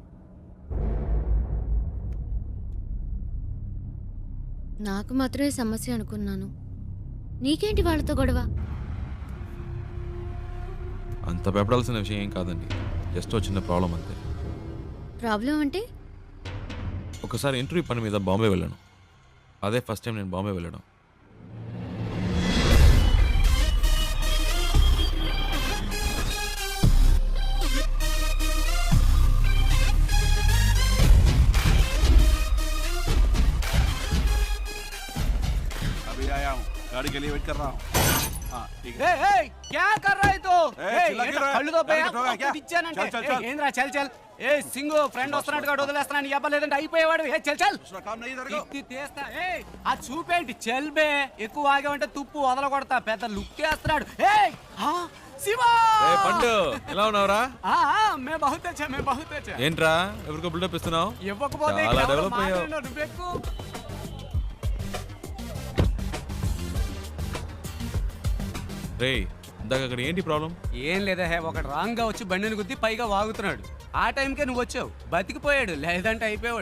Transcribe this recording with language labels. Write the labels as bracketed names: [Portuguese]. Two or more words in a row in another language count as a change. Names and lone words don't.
[Telugu] నాకు మాత్రమే సమస్య అనుకున్నాను. నీకేంటి వాళ్ళతో గొడవ? అంత భయపడాల్సిన విషయం ఏం కాదండి, జస్ట్ చిన్న ప్రాబ్లం అంతే. ప్రాబ్లం అంటే? ఒకసారి ఇంటర్వ్యూ పని మీద బాంబే వెళ్ళాను. అదే [English] first time [Telugu] నేను బాంబే వెళ్ళడం. [Hindi] अभी आया हूँ, गाड़ी के लिए वेट कर रहा हूँ. हाँ ठीक है. क्या कर रहा है तो? चिल्ला क्यों रहा है? [Telugu] కళ్ళు తో [Hindi] गाड़ी ठोका क्या? [Telugu] ఇచ్చానంటే [Hindi] चल चल चल. [Telugu] ఏంద్రా [Hindi] चल चल. [Telugu] ఏ సింగు ఫ్రెండ్ వస్తున్నట్టుగా వదిలేస్తున్నాను. ఇవ్వలేదంటే అయిపోయేవాడు. ఏ [Hindi] चल चल. दूसरा काम नहीं इधर को. [Telugu] ఇది తీస్తా. ఏ ఆ చూపేంటి [Hindi] चल बे. [Telugu] ఎక్కువ ఆగావంటే తుప్పు వదలకొడతా. పెద్ద లుక్ వేస్తున్నాడు. ఏ శివా పండు ఎలా ఉన్నావురా? [Hindi] मैं बहुत अच्छा मैं बहुत अच्छा. [Telugu] ఏంట్రా ఎవరికో బిల్డప్ ఇస్తున్నావు? ఇవ్వకపోతే చాలా డెవలప్ అయ్యావు. నువ్వెక్కు. రే ఇందాక అక్కడ ఏంటి ప్రాబ్లం? ఏం లేదా హే, ఒకడు రాంగ్ గా వచ్చి బండిని గుద్ది పైగా వాగుతున్నాడు. ఆ టైంకే నువ్వు వచ్చావు. బతికిపోయాడు, లేదంటే అయిపోయాడు.